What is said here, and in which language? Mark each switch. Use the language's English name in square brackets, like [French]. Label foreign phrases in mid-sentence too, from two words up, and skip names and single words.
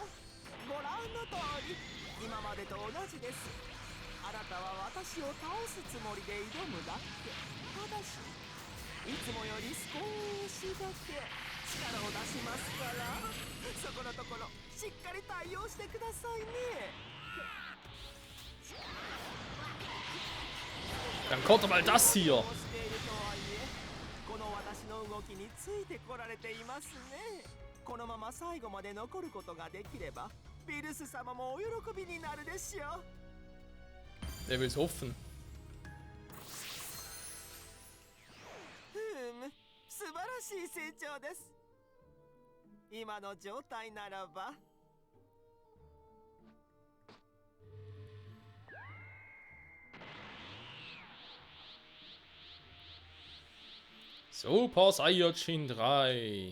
[Japanese] ご覧の通り今までと同じです。あなたは私を倒すつもりで挑むだけ。ただしいつもより少しだけ力を出しますから、そこのところしっかり対応してくださいね。 [German] Dann kommt doch mal das hier. [Japanese] しているとはいえ、この私の動きについてこられていますね。このまま最後まで残ることができればビルス様もお喜びになるでしょう。 [German] Wer will's hoffen? [Japanese] 素晴らしい成長です。今の状態ならば。 [German] Super Saiyajin 3.